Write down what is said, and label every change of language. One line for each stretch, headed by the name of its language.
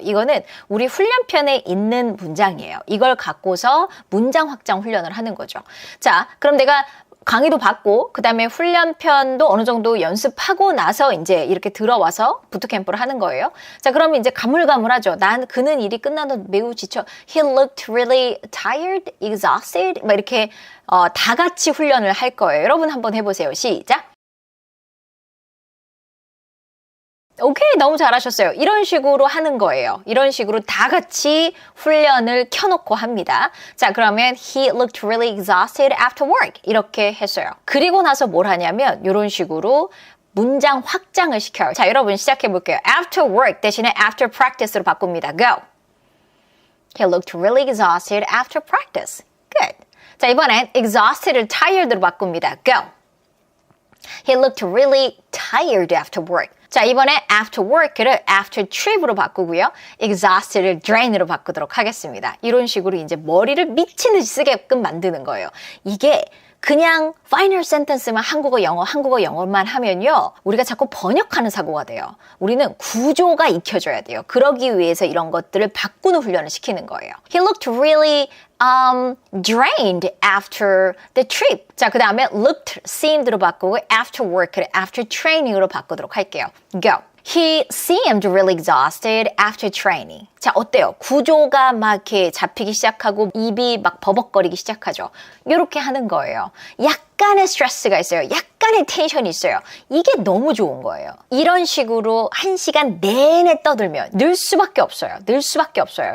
Korean: 이거는 우리 훈련편에 있는 문장이에요. 이걸 갖고서 문장 확장 훈련을 하는 거죠. 자, 그럼 내가 강의도 받고 그 다음에 훈련편도 어느 정도 연습하고 나서 이제 이렇게 들어와서 부트캠프를 하는 거예요. 자, 그러면 이제 가물가물하죠. 그는 일이 끝난 후 매우 지쳐.
English: He looked really tired, exhausted.
Korean: 막 이렇게 다 같이 훈련을 할 거예요. 여러분 한번 해보세요. 시작. 오케이, 너무 잘하셨어요. 이런 식으로 하는 거예요. 이런 식으로 다 같이 훈련을 켜놓고 합니다.
English: 자, 그러면 he looked really exhausted after work.
Korean: 이렇게 했어요. 그리고 나서 뭘 하냐면 이런 식으로 문장 확장을 시켜요. 자, 여러분 시작해 볼게요.
English: After work
Korean: 대신에
English: after practice로 바꿉니다. Go. He looked really exhausted after practice. Good.
Korean: 자, 이번엔 exhausted를 tired로 바꿉니다.
English: Go. He looked really tired after work.
Korean: 자, 이번에 after work를 after trip으로 바꾸고요. exhausted를 drain으로 바꾸도록 하겠습니다. 이런 식으로 이제 머리를 미친 듯이 쓰게끔 만드는 거예요. 이게 그냥 final sentence만 한국어, 영어만 하면요. 우리가 자꾸 번역하는 사고가 돼요. 우리는 구조가 익혀져야 돼요. 그러기 위해서 이런 것들을 바꾸는 훈련을 시키는 거예요.
English: He looked really drained after the trip.
Korean: 자, 그 다음에 looked, seemed로 바꾸고 after work를 after training으로 바꾸도록 할게요.
English: Go. He seemed really exhausted after training.
Korean: 자, 어때요? 구조가 막 이렇게 잡히기 시작하고 입이 막 버벅거리기 시작하죠. 이렇게 하는 거예요. 약간의 스트레스가 있어요. 약간의 텐션이 있어요. 이게 너무 좋은 거예요. 이런 식으로 1시간 내내 떠들면 늘 수밖에 없어요. 늘 수밖에 없어요.